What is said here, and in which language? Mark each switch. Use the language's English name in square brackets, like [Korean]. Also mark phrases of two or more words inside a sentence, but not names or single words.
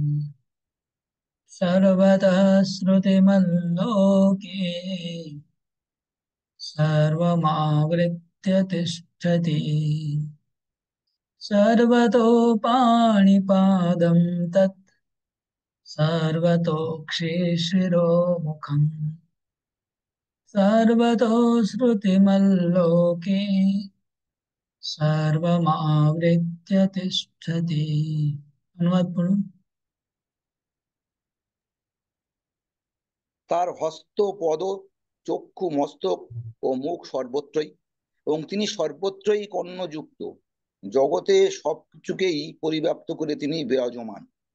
[Sanskrit] सर्वतः श्रुतिमल्लोके सर्वमावृत्य तिष्ठति सर्वतो पाणिपादं तत् सर्वतोक्षिशिरोमुखम् सर्वतो श्रुतिमल्लोके सर्वमावृत्य तिष्ठति। [Hindi] अनुवाद पढ़ो। [Bangla] তার হস্ত, পদ, চক্ষু, মস্তক ও মুখ সর্বত্রই, এবং তিনি সর্বত্রই কর্ণযুক্ত, জগতে সবকিছুকেই পরিব্যাপ্ত করে তিনি বিরাজমান।